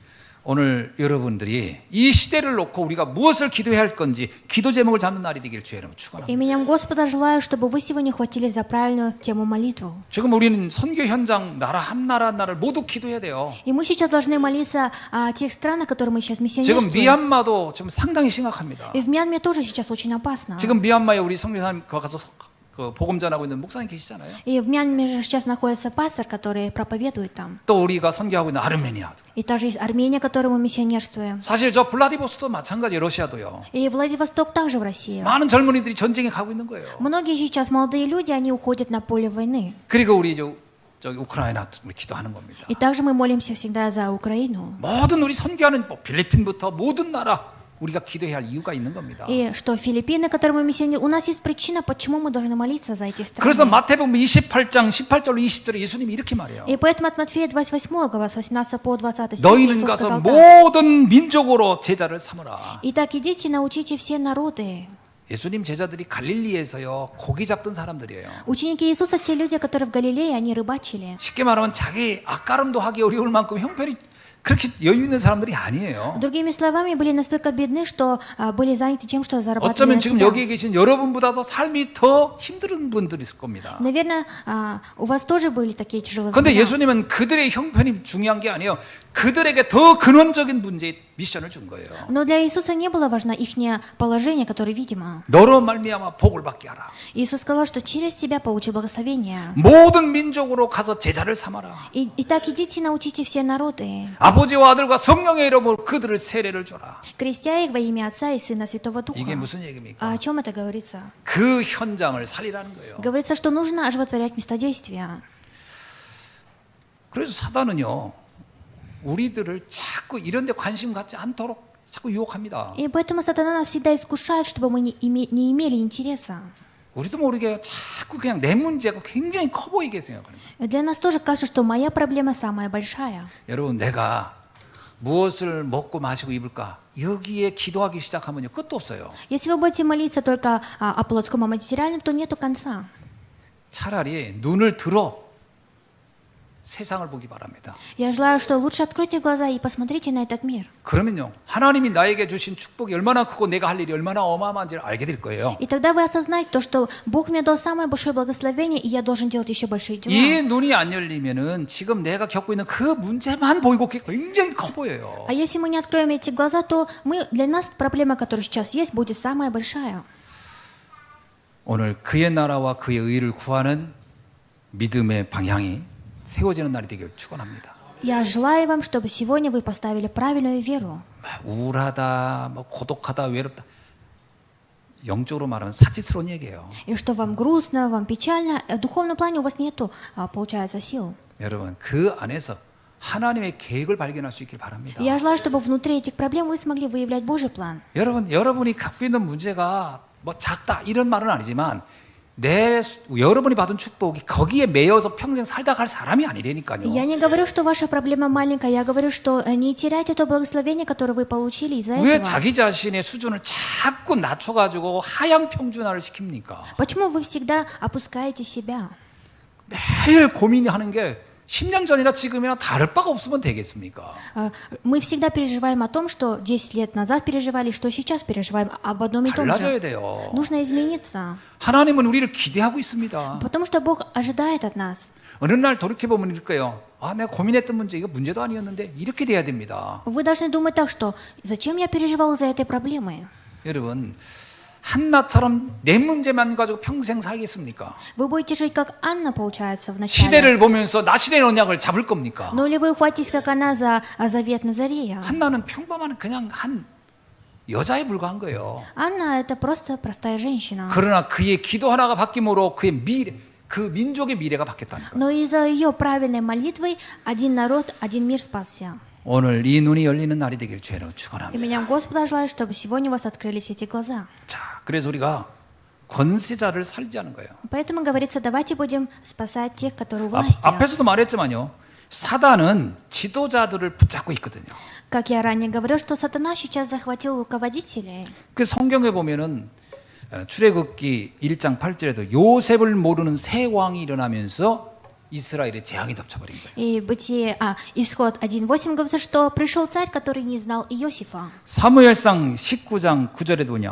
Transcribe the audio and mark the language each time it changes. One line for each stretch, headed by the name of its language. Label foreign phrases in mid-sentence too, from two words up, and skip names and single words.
Korean: 오늘 여러분들이 이 시대를 놓고 우리가 무엇을 기도해야 할 건지 기도 제목을 잡는 날이 되길 주의 이름으로 축원합니다.
Russian: Именем Господа желаю, чтобы вы сегодня хватились за правильную тему молитву.
Korean: 지금 우리는 선교 현장 나라 한 나라를 모두 기도해야 돼요.
Russian: И мы сейчас должны молиться о тех странах, которые мы сейчас
Korean: 지금
Russian: миссионерствуем.
Korean: 미얀마도 지금 상당히 심각합니다.
Russian: И в Мьянме тоже сейчас очень опасно.
Korean: 지금 미얀마에 우리 선교사님 가서 그 복음 전하고 있는 목사님 계시잖아요.
Russian: И в Мьянме же сейчас находится пастор, который проповедует там.
Korean: 또 우리가 선교하고 있는 а르메니아도.
Russian: И также есть Армения, которой мы миссионерствуем.
Korean: 사실 저 블라디보스토크도 마찬가지 러시아도요.
Russian: И Владивосток также в России.
Korean: 많은 젊은이들이 전쟁에 가고 있는 거예요.
Russian: Многие сейчас молодые люди, они уходят на поле войны.
Korean: 그리고 우리 저기 우크라이나 우리 기도하는 겁니다.
Russian: И также мы молимся всегда за Украину.
Korean: 모든 우리 선교하는 필리핀부터 모든 나라 우리가 기도해야 할 이유가 있는 겁니다.
Russian: И что Филиппины, которые мы миссионируем, у нас есть причина, почему мы должны молиться за эти
Korean: 그래서
Russian: страны.
Korean: 마태복음 28장 18절로 20절에 예수님이 이렇게 말해요.
Russian: И поэтому от Матфея 28 глава, с 18 по 20 стих,
Korean: 너희는
Russian: Иисус
Korean: 가서
Russian: сказал так.
Korean: 모든 민족으로 제자를 삼으라.
Russian: Итак, идите и научите все народы.
Korean: 예수님 제자들이 갈릴리에서요 고기 잡던 사람들이에요.
Russian: Ученики Иисуса, те люди, которые в Галилее, они рыбачили.
Korean: 쉽게 말하면 자기 앞가름도 하기 어려울 만큼 형편이 그렇게 여유 있는 사람들이 아니에요.
Russian: Другими словами, были настолько бедны, что были заняты тем, что зарабатывали
Korean: 어쩌면
Russian: на
Korean: 지금
Russian: себя.
Korean: 여기에 계신 여러분보다도 삶이 더 힘든 분들이 있을 겁니다.
Russian: Наверное, у вас тоже были такие тяжелые
Korean: 그런데
Russian: времена.
Korean: 예수님은 그들의 형편이 중요한 게 아니에요. 그들에게 더 근원적인 문제의 미션을 준 거예요.
Russian: Но для Иисуса не было важно их положение, которое видимо.
Korean: 너로 말미암아 복을 받게 하라.
Russian: Иисус сказал, что через себя получи благословение.
Korean: 모든 민족으로 가서 제자를 삼아라.
Russian: Итак, идите и научите все народы,
Korean: 아버지와 아들과 성령의 이름으로 그들을 세례를 줘라.
Russian: крестя их во имя Отца и Сына Святого Духа.
Korean: 이게 무슨 얘기입니까?
Russian: А о чем это говорится?
Korean: 그 현장을 살리라는 거예요.
Russian: Говорится, что нужно оживотворять места действия.
Korean: 그래서 사단은요, 우리들을 자꾸 이런 데 관심 갖지 않도록 자꾸 유혹합니다.
Russian: И поэтому сатана нас всегда искушает, чтобы мы не имели интереса.
Korean: 우리도 모르게 자꾸 그냥 내 문제가 굉장히 커 보이게 생각하는 거예요.
Russian: Для нас тоже кажется, что моя проблема самая большая.
Korean: 여러분, 내가 무엇을 먹고 마시고 입을까? 여기에 기도하기 시작하면요, 끝도 없어요.
Russian: Если вы будете молиться только о плотском, о материальном, то нету конца.
Korean: 차라리 눈을 들어 세상을 보기 바랍니다.
Russian: Я желаю, что лучше откройте глаза и посмотрите на этот мир.
Korean: 그러면요, 하나님이 나에게 주신 축복이 얼마나 크고 내가 할 일이 얼마나 어마어마한지를 알게 될 거예요.
Russian: И тогда вы осознаете то, что Бог мне дал самое большое благословение, и я должен делать еще большие дела.
Korean: 이 눈이 안 열리면은 지금 내가 겪고 있는 그 문제만 보이고 굉장히 커 보여요.
Russian: А если мы не откроем эти глаза, то для нас проблема, которая сейчас есть, будет самая большая.
Korean: 오늘 그의 나라와 그의 의를 구하는 믿음의 방향이 세워지는 날이 되길 축원합니다.
Russian: Я желаю вам, чтобы сегодня вы поставили правильную веру.
Korean: 우울하다, 뭐 고독하다, 외롭다. 영적으로 말하면 사치스러운 얘기예요.
Russian: И что вам грустно, вам печально, в духовном плане у вас нету, получается, сил.
Korean: 여러분, 그 안에서 하나님의 계획을 발견할 수 있길 바랍니다.
Russian: Я желаю, чтобы внутри этих проблем вы смогли выявлять Божий план.
Korean: 여러분이 갖고 있는 문제가 뭐 작다 이런 말은 아니지만 여러분이 받은 축복이 거기에 매여서 평생 살다 갈 사람이 아니라니까요.
Russian: Я не говорю, что ваша проблема маленькая, я говорю, что не теряйте то благословение, которое вы получили из-за
Korean: 왜
Russian: этого.
Korean: 자기 자신의 수준을 자꾸 낮춰가지고 하향 평준화를 시킵니까?
Russian: Почему вы всегда опускаете себя?
Korean: 매일 고민하는 게 10년 전이나 지금이나 다를 바가 없으면 되겠습니까?
Russian: Мы всегда переживаем о том, что 10 лет назад переживали, что сейчас переживаем об одном и том
Korean: 달라져야
Russian: же.
Korean: 돼요.
Russian: Нужно измениться,
Korean: 하나님은 우리를 기대하고 있습니다.
Russian: потому что Бог ожидает от нас.
Korean: 어느 날 돌이켜보면 이럴 거예요. 내가 고민했던 문제 이거 문제도 아니었는데 이렇게 돼야 됩니다.
Russian: Вы должны думать так, что зачем я переживал из-за этой проблемы?
Korean: 여러분, 한나처럼 내 문제만 가지고 평생 살겠습니까?
Russian: Вы будете жить как Анна, получается, в начале.
Korean: 시대를 보면서 나시대의 언약을 잡을 겁니까?
Russian: Но ли вы ухватитесь, как она, за завет Назарея?
Korean: 한나는 평범한 그냥 한 여자에 불과한 거예요.
Russian: Анна – это просто простая женщина.
Korean: 그러나 그의 기도 하나가 바뀜으로 그의 미래, 그 민족의 미래가 바뀌었다니까.
Russian: Но из-за ее правильной молитвы один народ, один мир спасся.
Korean: 오늘 이 눈이 열리는 날이 되길 주로
Russian: И
Korean: 축원합니다.
Russian: меня Господа желаю, чтобы сегодня у вас открылись эти глаза.
Korean: 자, 그래서 우리가 권세자를 살리자는 거예요.
Russian: Поэтому говорится, давайте будем спасать тех, которые у власти.
Korean: 앞에서도 말했지만요. 사단은 지도자들을 붙잡고 있거든요.
Russian: Как я ранее говорил, что сатана сейчас захватил руководителей.
Korean: 그 성경에 보면은 출애굽기 1장 8절에도 요셉을 모르는 새 왕이 일어나면서 이스라엘의 재앙이 덮쳐버린 거예요.
Russian: И Бытие, Исход 1.8 говорится, что пришел царь, который не знал Иосифа.
Korean: 사무엘상 19장 9절에도요.